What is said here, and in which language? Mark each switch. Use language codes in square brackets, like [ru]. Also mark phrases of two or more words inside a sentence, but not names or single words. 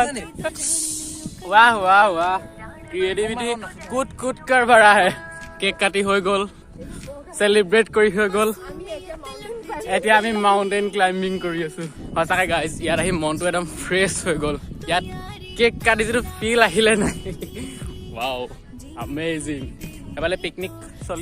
[hi] वाह वाह वाह क्रिएटिविटी कुट कुट कर भरा है केक काटी [as] হৈ গ'ল সেলিব্ৰেট কৰি হৈ গ'ল এতিয়া আমি [en] mountain climbing [as] কৰি আছো সঁচাকৈ গাইজ ইয়াত আহি মনটো একদম ফ্ৰেছ হৈ গ'ল ইয়াত কেক কাটি যিটো ফিল আহিলে নাই [en] wow amazing [as] এফালে পিকনিক চলি